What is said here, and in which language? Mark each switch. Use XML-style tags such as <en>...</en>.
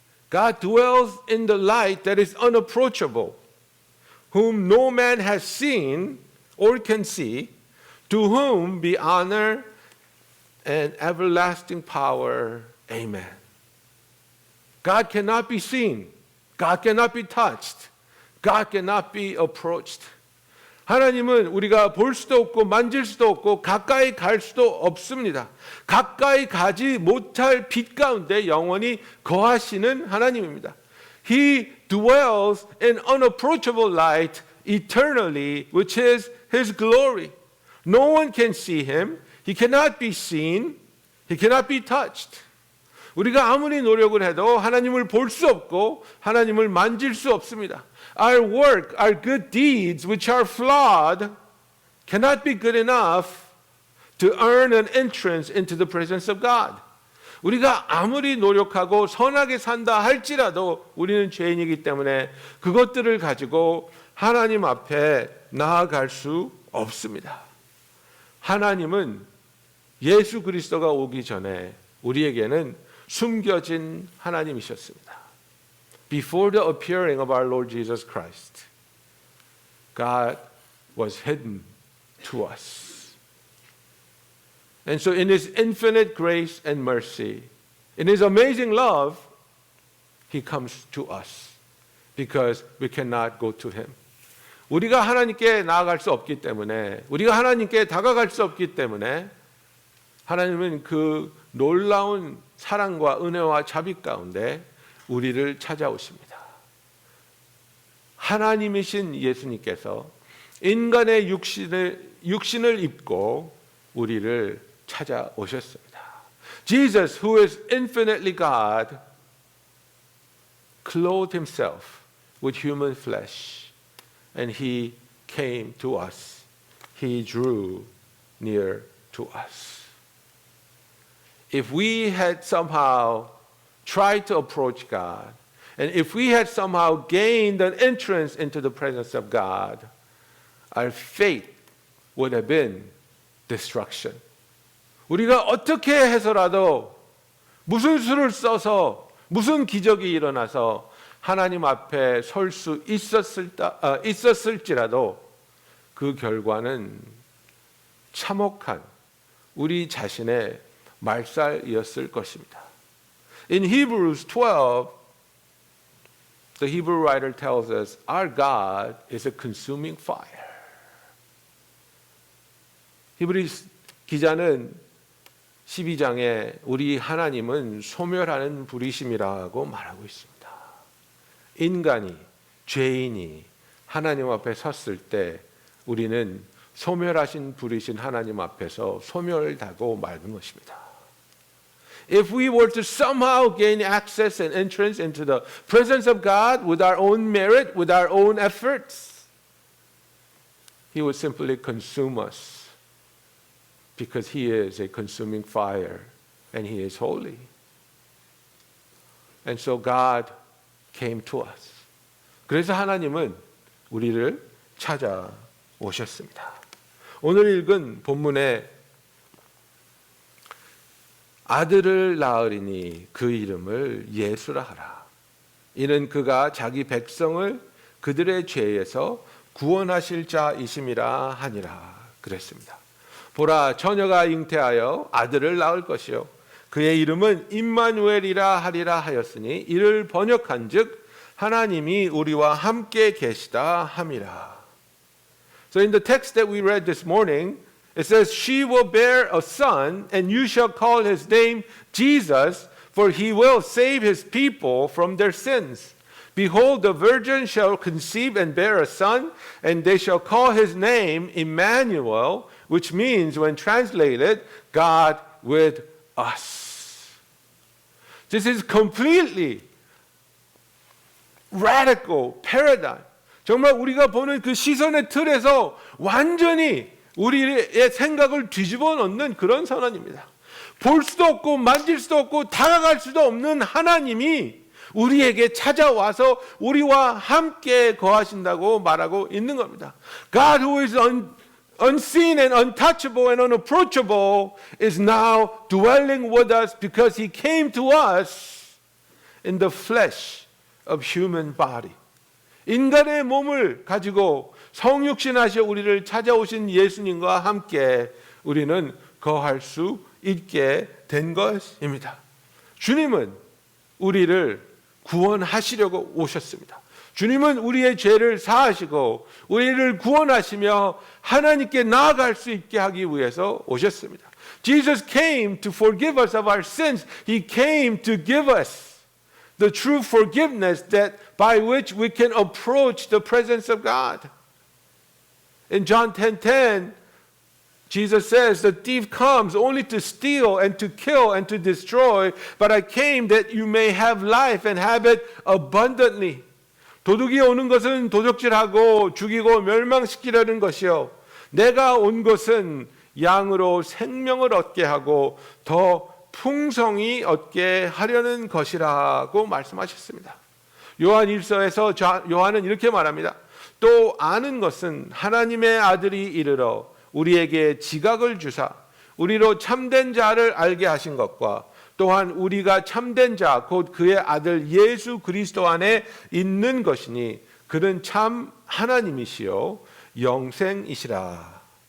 <en>God dwells in the light that is unapproachable, whom no man has seen or can see, to whom be honor and everlasting power. Amen. God cannot be seen. God cannot be touched. God cannot be approached.</en> <ko>하나님은 우리가 볼 수도 없고 만질 수도 없고 가까이 갈 수도 없습니다. 가까이 가지 못할 빛 가운데 영원히 거하시는 하나님입니다.</ko> <en>He dwells in unapproachable light eternally, which is His glory. No one can see Him. He cannot be seen. He cannot be touched.</en> <ko>우리가 아무리 노력을 해도 하나님을 볼 수 없고 하나님을 만질 수 없습니다.</ko> <en>Our work, our good deeds, which are flawed, cannot be good enough to earn an entrance into the presence of God.</en> <ko>우리가 아무리 노력하고 선하게 산다 할지라도 우리는 죄인이기 때문에 그것들을 가지고 하나님 앞에 나아갈 수 없습니다. 하나님은 예수 그리스도가 오기 전에 우리에게는 숨겨진 하나님이셨습니다.</ko> <en>Before the appearing of our Lord Jesus Christ, God was hidden to us. And so in His infinite grace and mercy, in His amazing love, He comes to us because we cannot go to Him.</en> <ko>우리가 하나님께 나아갈 수 없기 때문에, 우리가 하나님께 다가갈 수 없기 때문에 하나님은 그 놀라운 사랑과 은혜와 자비 가운데 우리를 찾아오십니다. 하나님이신 예수님께서 인간의 육신을 입고 우리를 찾아오셨습니다.</ko> <en>Jesus, who is infinitely God, clothed Himself with human flesh, and He came to us. He drew near to us. If we had somehow tried to approach God, and if we had somehow gained an entrance into the presence of God, our fate would have been destruction.</en> <ko>우리가 어떻게 해서라도 무슨 수를 써서 무슨 기적이 일어나서 하나님 앞에 설 수 있었을지라도 그 결과는 참혹한 우리 자신의 말살이었을 것입니다.</ko> <en>In Hebrews 12, the Hebrew writer tells us, our God is a consuming fire.</en> <ko>히브리서 기자는 12장에 우리 하나님은 소멸하는 불이심이라고 말하고 있습니다. 인간이, 죄인이 하나님 앞에 섰을 때 우리는 소멸하신 불이신 하나님 앞에서 소멸하고 말는 것입니다.</ko> <en>if we were to somehow gain access and entrance into the presence of God with our own merit, with our own efforts, He would simply consume us because He is a consuming fire and He is holy. And so God came to us.</en> <ko>그래서 하나님은 우리를 찾아오셨습니다. 오늘 읽은 본문에 아들을 낳으리니 그 이름을 예수라 하라. 이는 그가 자기 백성을 그들의 죄에서 구원하실 자이심이라 하니라 그랬습니다. 보라, 처녀가 잉태하여 아들을 낳을 것이요 그의 이름은 임마누엘이라 하리라 하였으니 이를 번역한즉 하나님이 우리와 함께 계시다 함이라.</ko> <en>So in the text that we read this morning, it says, "She will bear a son, and you shall call his name Jesus, for he will save his people from their sins. Behold, the virgin shall conceive and bear a son, and they shall call his name Emmanuel, which means, when translated, God with us." This is completely radical paradigm.</en> <ko>정말 우리가 보는 그 시선의 틀에서 완전히 우리의 생각을 뒤집어 놓는 그런 선언입니다. 볼 수도 없고 만질 수도 없고 다가갈 수도 없는 하나님이 우리에게 찾아와서 우리와 함께 거하신다고 말하고 있는 겁니다.</ko> <en>God who is unseen and untouchable and unapproachable is now dwelling with us because He came to us in the flesh of human body.</en> <ko>인간의 몸을 가지고 성육신하셔 우리를 찾아오신 예수님과 함께 우리는 거할 수 있게 된 것입니다. 주님은 우리를 구원하시려고 오셨습니다. 주님은 우리의 죄를 사하시고 우리를 구원하시며 하나님께 나아갈 수 있게 하기 위해서 오셨습니다.</ko> <en>Jesus came to forgive us of our sins. He came to give us the true forgiveness that by which we can approach the presence of God. In John 10:10, Jesus says, "The thief comes only to steal and to kill and to destroy, but I came that you may have life and have it abundantly."</en> <ko>도둑이 오는 것은 도적질하고 죽이고 멸망시키려는 것이요 내가 온 것은 양으로 생명을 얻게 하고 더 풍성히 얻게 하려는 것이라고 말씀하셨습니다. 요한 1서에서 요한은 이렇게 말합니다. 또 아는 것은 하나님의 아들이 이르러 우리에게 지각을 주사 우리로 참된 자를 알게 하신 것과 또한 우리가 참된 자 곧 그의 아들 예수 그리스도 안에 있는 것이니 그는 참 하나님이시요 영생이시라.</ko>